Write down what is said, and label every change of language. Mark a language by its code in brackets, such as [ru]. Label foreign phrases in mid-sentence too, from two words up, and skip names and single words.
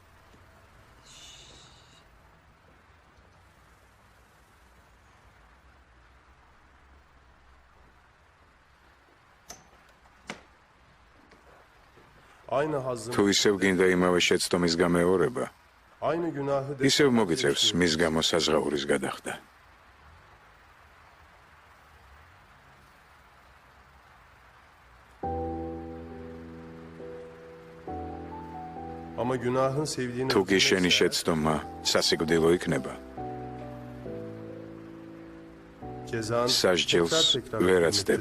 [tr] Aynı hazın, [ka] თუ ისევ გინდა იმავე შეცდომის გამეორება, [tr] aynı günahı [ka] ისევ მოგიწევს მის გამო საზღაურის გადახდა. [tr] Ama günahın sevdiğini [ka] თუ კი შენი შეცდომა სასიკვდილო იქნება, cezan სასჯელს tekrar ვერ etmek აცდები.